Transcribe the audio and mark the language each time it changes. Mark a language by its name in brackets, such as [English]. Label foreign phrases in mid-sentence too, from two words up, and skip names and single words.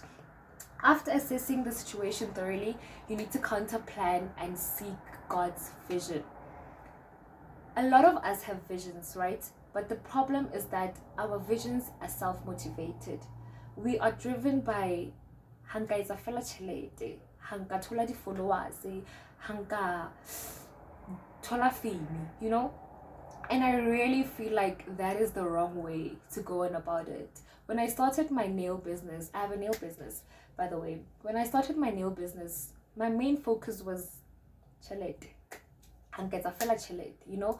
[English] After assessing the situation thoroughly, you need to counter plan and seek God's vision. A lot of us have visions, right? But the problem is that our visions are self-motivated. We are driven by [Southern Sotho] hanka etsa fela tšhelete, hanka thola di followers, hanka thola fame, [English] you know? And I really feel like that is the wrong way to go on about it. When I started my nail business, I have a nail business, by the way. When I started my nail business, my main focus was chelete. You know?